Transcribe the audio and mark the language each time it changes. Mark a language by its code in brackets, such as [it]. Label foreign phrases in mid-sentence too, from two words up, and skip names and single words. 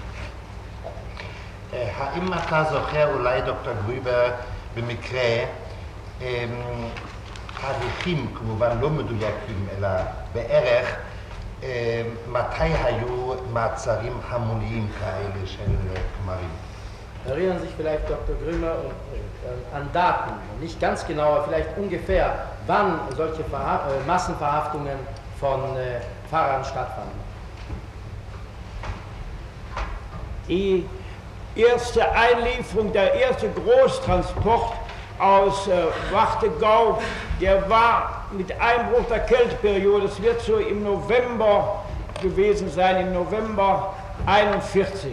[he] האם אתה זוכר, אולי דוקטור גרויבר, במקרה תאריכים, כמובן לא מדויקים, אלא בערך, מתי היו מעצרים המוניים כאלה של כמרים? [de] Erinnern sich vielleicht Dr. Grümmer an Daten, nicht ganz genau, aber vielleicht ungefähr, wann solche Massenverhaftungen von Pfarrern stattfanden. Die erste Einlieferung, der erste Großtransport aus Warthegau, der war mit Einbruch der Kälteperiode, es wird so im November gewesen sein, im November 41.